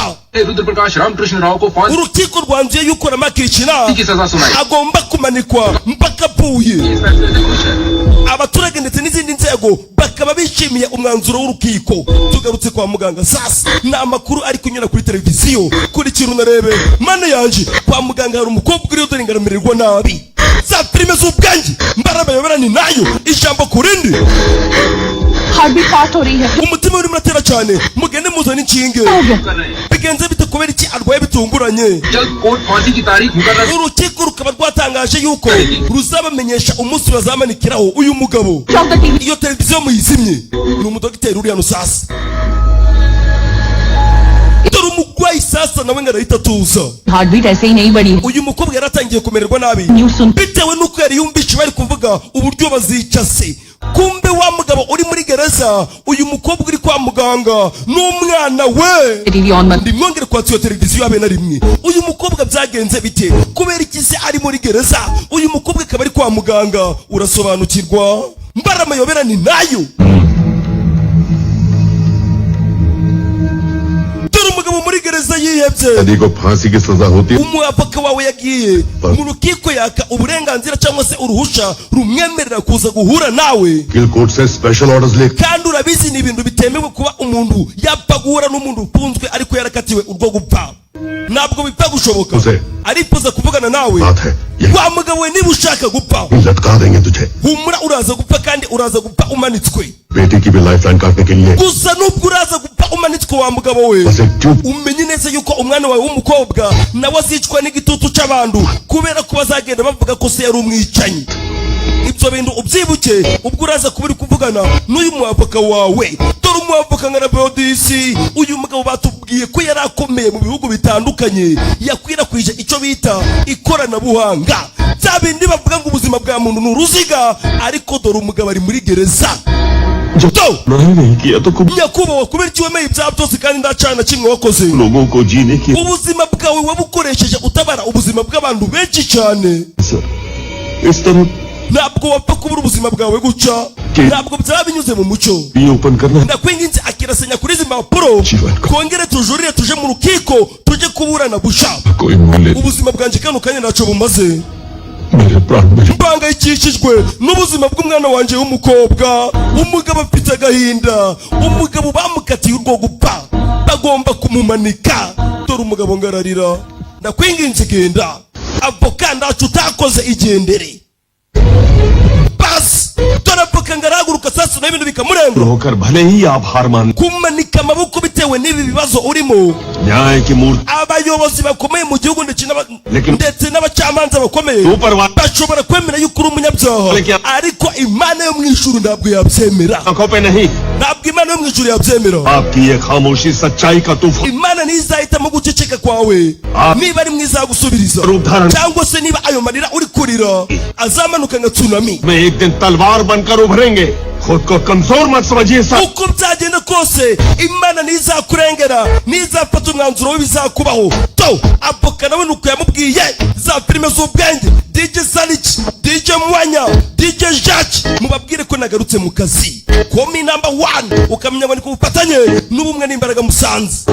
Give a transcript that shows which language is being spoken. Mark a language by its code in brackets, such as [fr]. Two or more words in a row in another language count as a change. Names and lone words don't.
[hi] रुद्र प्रकाश रामकृष्ण राव को फांसी [rw] urukiko rwanzuye yuko Rama Krishna [hi] की सजा सुनाई [rw] agomba kumanikwa mpaka apfuye [hi] इस फैसले से खुश है [rw] abaturage ndetse n'izindi nzego bakaba bishimiye umwanzuro w'urukiko tugarutse kwa muganga sasa ni amakuru ari kunyura kuri televiziyo kurikira unarebe mana yanje kwa muganga hari umukobwa uriyo dore ngaramererwa nabi za filime z'ubwange mbarabayobera ni nayo ijambo ku rindi [en] heart beat fast [hi] हो रही है [rw] umutima urimo uratera cyane mugende muzane inshinge [hi] कर रहे हैं [rw] bigenze bite kubera iki arwaye bitunguranye [hi] जल्द कोर्ट फांसी की तारीख मुकर्रर [rw] urukiko rukaba rwatangaje yuko ruzabamenyesha umunsi bazamanikiraho uyu mugabo [hi] चौक टीवी [rw] iyo televiziyo muyizimye ni umudogiteri uri hano sasa dore umurwayi sasa nawe ngo arahita atuza [en] heart beat [hi] ऐसे ही नहीं बढ़ी [rw] uyu mukobwa yaratangiye kumererwa nabi [hi] न्यूज सुन [rw] bitewe n'uko yari yumvise bari kuvuga uburyo bazica se kumbe wa mugabo uri muri gereza uyu mukobwa uri kwa muganga n'umwana we [en] TV on [hi] मत [rw] ndimwongere kwatsa iyo televiziyo habe na rimwe uyu mukobwa byagenze bite kubera iki se ari muri gereza uyu mukobwa akaba ari kwa muganga urasobanukirwa mbaramayobera ni nayo dore umugabo muri gereza yihebye [hi] यदि को फांसी की सजा होती [rw] umwavoka wawe yagiye mu rukiko yaka uburenganzira cyangwa se uruhusha rumwemerera kuza guhura nawe [hi] वकील कोर्ट से [en] special orders [hi] ले [rw] kandi urabizi ni ibintu bitemewe kuba umuntu yapfa guhura n'umuntu ufunzwe ariko yarakatiwe urwo gupfa ntabwo bipfa gushoboka Jose. arifuza kuvugana nawe [hi] बात है ये [rw] wa mugabo we niba ushaka gupfa [hi] लटका देंगे तुझे [rw] humura uraza gupfa kandi uraza gupfa umanitswe [hi] बेटी की भी लाइफलाइन काटने के लिए [rw] gusa nubwo uraza gupfa umanitswe wa mugabo we [hi] बस एक चुप [rw] umenye neza yuko umwana wawe w'umukobwa nawe azicwa n'igitutu cy'abantu kubera ko bazagenda bavuga ko se yari umwicanyi ibyo bintu ubyibuke ubwo uraza kuba uri kuvugana n'uyu mwavoka wawe dore umwavoka nka Rabodisi uyu mugabo batubwiye ko yari akomeye mu bihugu bitandukanye yakwirakwije icyo bita ikoranabuhanga bya bindi bavuga ngo ubuzima bwa muntu ni uruziga ariko dore umugabo ari muri gereza [hi] नहीं किया तो कुछ [rw] nyakubahwa kubera iki wemeye ibyaha byose kandi nta cyaha na kimwe wakoze [hi] लोगों को जीने की [rw] ubuzima bwawe wabukoresheje utabara ubuzima bw'abantu benshi cyane [hi] सर इस तरह [rw] ntabwo wapfa kubura ubuzima bwawe guca ntabwo byaba binyuze mu mucyo [hi] ये ओपन करना [rw] ndakwinginze akirasenya kuri izi mpapuro twongere tujurire tuje mu rukiko tujye kuburana busha [hi] कोई मोले [rw] ubuzima bwanjye kano kanya ntacyo bumaze [hi] मेरे प्राण में [rw] mbangayikishijwe n'ubuzima bw'umwana wanjye w'umukobwa umugabo afite agahinda umugabo bamukatiye urwo gupfa bagomba kumumanika dore umugabo ngararira ndakwinginze genda avoka ndacu utakoze igendere basi dore avoka ngarahaguruka sasa n'ibintu bikamurenga [hi] होकर भले ही आप हार मान [rw] kumanika amaboko bitewe n'ibi bibazo urimo [hi] न्याय की मूर्ति [rw] abayobozi bakomeye mu gihugu Lekin- ndetse n'abacamanza bakomeye [hi] ऊपर वाले [rw] bashobora kwemera yuko uri umunyabyaha Lekin- ariko imana yo mu ijuru ntabwo yabyemera [hi] आंखों पे नहीं [rw] ntabwo imana yo mu ijuru yabyemera [hi] आपकी ये खामोशी सच्चाई का तूफान [rw] imana ntizahitamo guceceka kwawe niba ari mwiza yagusubiriza [hi] रूप धारण [rw] cyangwa se niba ayo marira uri kurira azamanuka nka tsunami [hi] में एक दिन तलवार बनकर उभरेंगे खुद को कमजोर मत समझिए सर [rw] uko byagenda kose imana ntizakurengera ntizafata umwanzuro w'ibizakubaho to avoka nawe nuko yamubwiye za filime z'ubwenge DJ Salich DJ Mwanya DJ Jacques mubabwire ko nagarutse mu kazi komi number 1 ukamenya ngo ni ku bufatanye n'ubumwe n'imbaraga musanze